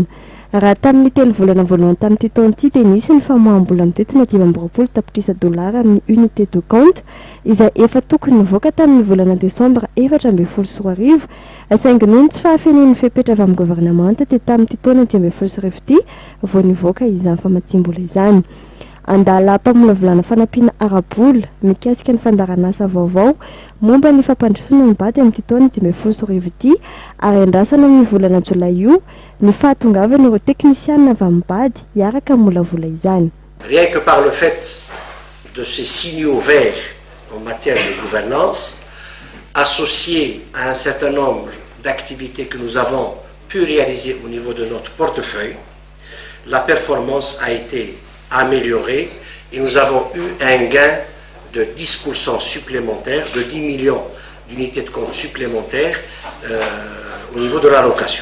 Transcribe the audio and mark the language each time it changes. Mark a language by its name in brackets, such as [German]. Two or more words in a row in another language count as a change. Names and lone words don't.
[Malagasy] Raha tamin'ny 3 volana voalohany tamin'ity taona ity dia nisy ny famoaham-bola mitetiny 520 tapitrisa dollara amin'ny [French] unité de compte [Malagasy] izay efa tokony nivoaka tamin'ny volana desambra 2014 saingy noho ny tsy fahafenen'ny fepetra avy amin'ny gouvernemanta dia tamin'ity taona 2020 ity vao nivoaka izany famatsim-bola izany. Andala mpamolavolana fanampiana arabola mikasika ny fandaranasa vaovao momba ny fampandrosoana ny bady amin'ity taona 2020 ity ary andrasana amin'ny volana jolay io ny fahatongavana ireo teknisianina avy amin'ny bady hiaraka molavola izany. [French] Rien que par le fait de ces signaux verts en matière de gouvernance, associés à un certain nombre d'activités que nous avons pu réaliser au niveau de notre portefeuille, la performance a été améliorée et nous avons eu un gain de 10% supplémentaire, de 10 millions d'unités de compte supplémentaires au niveau de l'allocation.